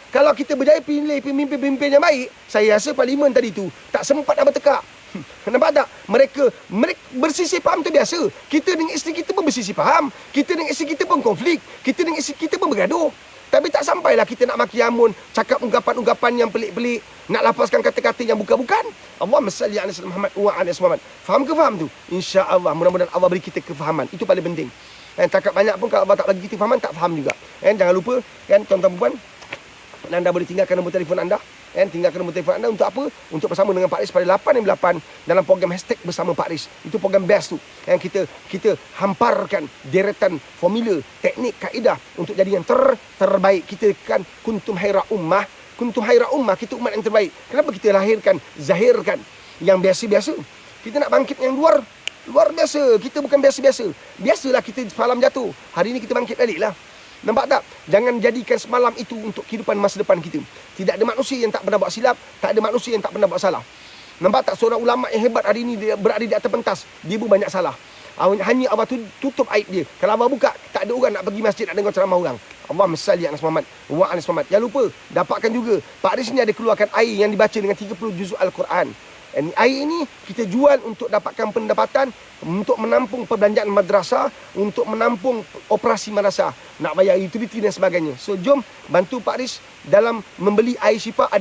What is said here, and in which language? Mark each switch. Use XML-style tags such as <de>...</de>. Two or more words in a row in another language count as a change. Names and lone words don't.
<ms>Kalau kita berjaya pilih pemimpin-pemimpin yang baik, saya rasa parlimen tadi tu tak sempat nak bertekak. Nampak tak? Mereka bersisih faham tu biasa. Kita dengan isteri kita pun bersisih faham. Kita dengan isteri kita pun konflik. Kita dengan isteri kita pun bergaduh. Tapi tak sampailah kita nak maki amun, cakap ungkapan-ungkapan yang pelik-pelik, nak lapaskan kata-kata yang bukan-bukan.</ms> <ar>اللهم صل على سيدنا محمد وعلى محمد.</ar> <ms>Faham ke faham tu? InsyaAllah, mudah-mudahan Allah beri kita kefahaman. Itu paling penting. Cakap banyak pun kalau Allah tak bagi kita kefahaman, tak faham juga. Jangan lupa, tuan-tuan puan, anda boleh tinggalkan nombor telefon anda. Tinggalkan nombor telefon anda untuk apa? Untuk bersama dengan Pak Riz pada 8/8 dalam program hashtag bersama Pak Riz. Itu program best tu. Kita hamparkan deretan formula, teknik, kaedah untuk jadi yang terbaik. Kita kan</ms> <ar>كنتم خير أمة. كنتم خير أمة,</ar> <ms>kita umat yang terbaik. Kenapa kita zahirkan yang biasa-biasa? Kita nak bangkit yang luar biasa. Kita bukan biasa-biasa. Biasalah kita semalam jatuh. Hari ini kita bangkit balik lah. Nampak tak? Jangan jadikan semalam itu untuk kehidupan masa depan kita. Tidak ada manusia yang tak pernah buat silap. Tak ada manusia yang tak pernah buat salah. Nampak tak? Seorang ulama yang hebat hari ini dia berada di atas pentas. Dia pun banyak salah. Hanya Allah tutup aib dia. Kalau Allah buka, tak ada orang nak pergi masjid nak dengar ceramah orang.</ms> <ar>اللهم صل على محمد وعلى محمد.</ar> <ms>Jangan lupa, dapatkan juga. Pak Riz ni ada keluarkan air yang dibaca dengan 30 juzuk Al-Quran. Air ini kita jual untuk dapatkan pendapatan, untuk menampung perbelanjaan madrasah, untuk menampung operasi madrasah, nak bayar utility dan sebagainya. So jom bantu Pak Riz dalam membeli air syifa.</ms>